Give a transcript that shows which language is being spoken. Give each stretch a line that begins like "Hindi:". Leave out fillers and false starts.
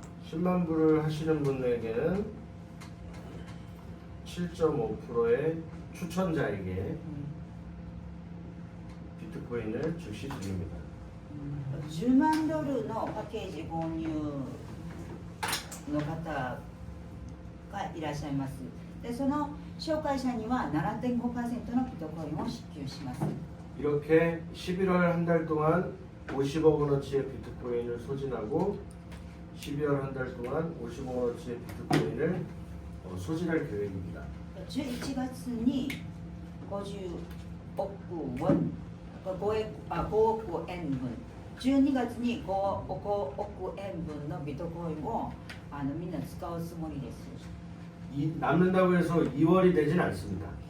Korean: 10만 불을 하시는 분에게는 7.5%의 추천자에게 비트코인을 즉시 드립니다.
Japanese: 10万ドルのパッケージ購入の方がいらっしゃいます。で、その紹介者には 7.5% のビットコインを支給します。
Korean: 이렇게 11월 한 달 동안 50억 원어치의 비트코인을 소진하고 12월 한 달 동안 50억 원어치의 비트코인을 소진할 계획입니다.
Japanese: 11月に50億ウォン、5億円分、12月に5億円分のビットコインをみんな使うつもりです。
Korean: 남는다고 해서 2월이 되진 않습니다.